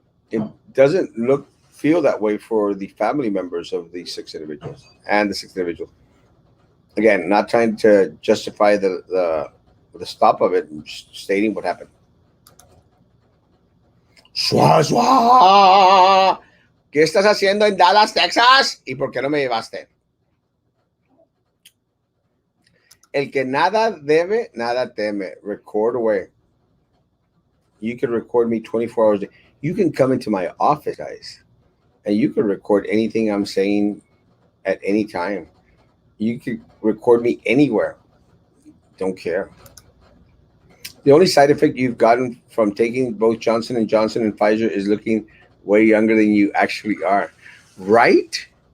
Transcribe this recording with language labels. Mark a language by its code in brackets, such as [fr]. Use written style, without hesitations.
[en] It doesn't feel that way for the family members of the six individuals and the six individuals. Again, not trying to justify the stop of it, just stating what happened. Shua, shua. [es] ¿Qué estás haciendo en Dallas, Texas? ¿Y por qué no me llevaste? El que nada debe, nada teme. [en] Record away. You can record me 24 hours a day. You can come into my office, guys, and you can record anything I'm saying at any time. You can record me anywhere. Don't care. The only side effect you've gotten from taking both Johnson and Johnson and Pfizer is looking way younger than you actually are. Right?